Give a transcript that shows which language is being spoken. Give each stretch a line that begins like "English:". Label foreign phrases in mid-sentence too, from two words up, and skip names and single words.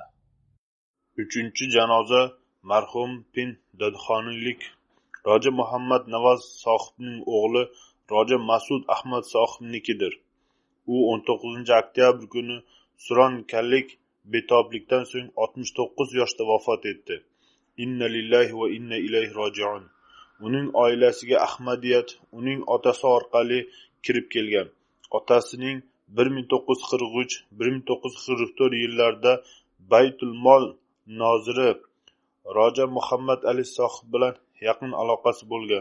Uzbek: 3-chi janoza marhum Pin Dadxonlik Roja Muhammad Navoz sohibning o'g'li Roja Masud Ahmad sohibnikidir. U 19 oktyabr kuni suronkalik betoblikdan so'ng 69 yoshda vafot etdi.
Arabic: إنا لله وإنا إليه راجعون.
Uzbek: Uning oilasiga Ahmadiyat uning otasi orqali kirib kelgan. Otasining 1943-1944 yillarda Baytul Mol noziri Roja Muhammad Ali sohib bilan yaqin aloqasi bo'lgan.